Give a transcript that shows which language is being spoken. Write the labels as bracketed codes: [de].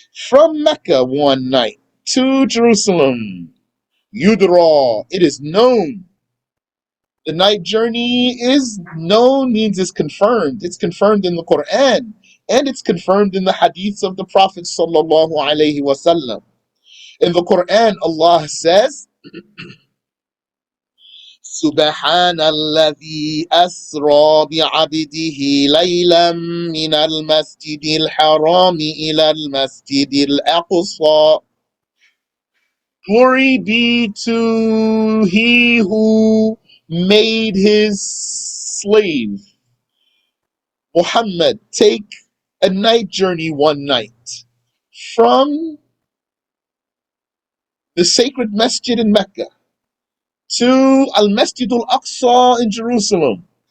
[en] From Mecca one night to Jerusalem. Yudra. It is known. The night journey is known, means it's confirmed. It's confirmed in the Quran. And it's confirmed in the hadiths of the Prophet sallallahu alaihi wasallam. In the Quran, Allah says, [ar] سبحان الذي أسرى بعبده ليلا من المسجد الحرام إلى المسجد الأقصى. [en] Glory be to he who made his slave Muhammad take a night journey one night from the sacred masjid in Mecca to Al-Masjid al-Aqsa in Jerusalem.